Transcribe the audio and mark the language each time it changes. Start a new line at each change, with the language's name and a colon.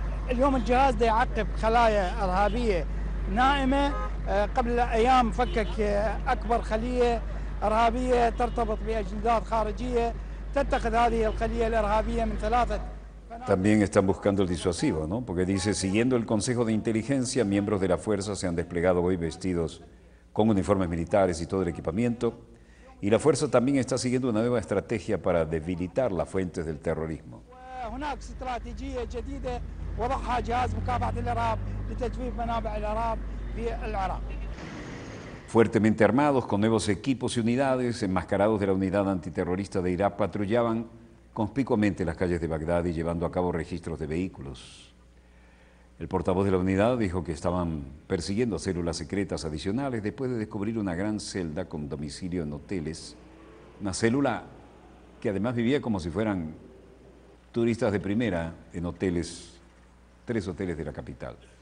Arabic: اليوم الجهاز ده يعقب خلايا إرهابية نائمة قبل أيام فكك أكبر خلية إرهابية ترتبط بأجندات خارجية تتخذ هذه الخلية الإرهابية من 3.
Spanish: También están buscando el disuasivo, ¿no? Porque dice, siguiendo el Consejo de Inteligencia, miembros de la fuerza se han desplegado hoy vestidos con uniformes militares y todo el equipamiento, y la fuerza también está siguiendo una nueva estrategia para debilitar las fuentes del terrorismo.
Arabic: هناك استراتيجية جديدة وضعها جهاز مكافحة الإرهاب لتجفيف منابع الإرهاب في العراق.
Spanish: Fuertemente armados, con nuevos equipos y unidades, enmascarados de la unidad antiterrorista de Irak, patrullaban conspicuamente las calles de Bagdad y llevando a cabo registros de vehículos. El portavoz de la unidad dijo que estaban persiguiendo células secretas adicionales después de descubrir una gran celda con domicilio en hoteles, una célula que además vivía como si fueran turistas de primera en hoteles, 3 hoteles de la capital.